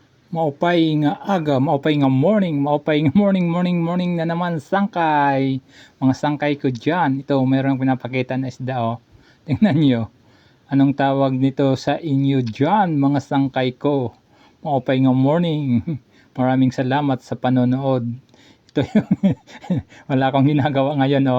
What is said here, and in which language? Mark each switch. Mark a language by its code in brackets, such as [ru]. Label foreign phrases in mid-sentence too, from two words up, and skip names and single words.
[war] Maupay nga aga, maupay nga morning, maupay nga morning na naman sangkay. [tl] Mga sangkay ko dyan. Ito, mayroong pinapakita na isda oh. Tingnan nyo. Anong tawag nito sa inyo dyan, mga sangkay ko? [war] Maupay nga morning. [tl] Maraming salamat sa panonood. Ito yung wala akong ginagawa ngayon oh.